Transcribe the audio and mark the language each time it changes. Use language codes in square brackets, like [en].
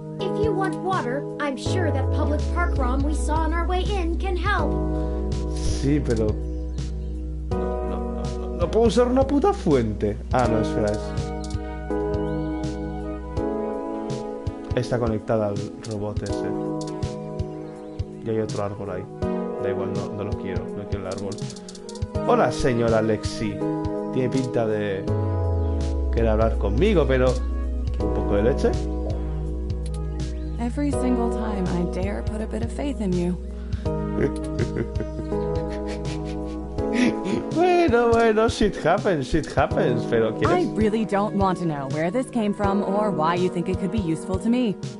[en] If you want water, I'm sure that public park ROM we saw on our way in can help. [es] Sí, pero... No puedo usar una puta fuente. Ah, no, espera, está conectada al robot ese. Y hay otro árbol ahí. Da igual, no lo quiero. No quiero el árbol. Hola, señora Lexi. Tiene pinta de querer hablar conmigo, pero... ¿Un poco de leche? [en] Every single time I dare put a bit of faith in you. [es] Bueno, [en] shit happens, [es] pero [en] I [es] ¿quieres? [en] really don't want to know where this came from or why you think it could be useful to me.